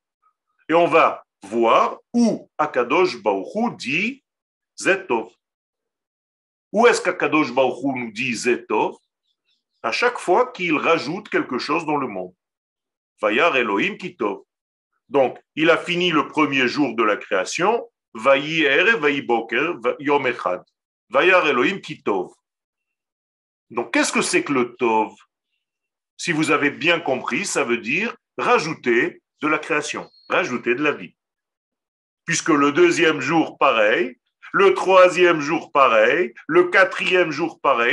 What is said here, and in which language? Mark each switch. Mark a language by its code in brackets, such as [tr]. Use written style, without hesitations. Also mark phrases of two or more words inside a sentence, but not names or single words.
[fr] Et on va voir où [he] הקדוש ברוך הוא [fr] dit Zetov. Où est-ce qu' [he] הקדוש ברוך הוא [fr] nous dit Zetov? À chaque fois qu'il rajoute quelque chose dans le monde. [he] וירא אלהים כי טוב. [fr] Donc, il a fini le premier jour de la création. [he] ויהי ערב ויהי בקר יום אחד. וירא אלהים כי טוב. [fr] Donc, qu'est-ce que c'est que le Tov? Si vous avez bien compris, ça veut dire rajouter de la création, rajouter de la vie. Puisque le deuxième jour, pareil, le troisième jour, pareil, le quatrième jour, pareil.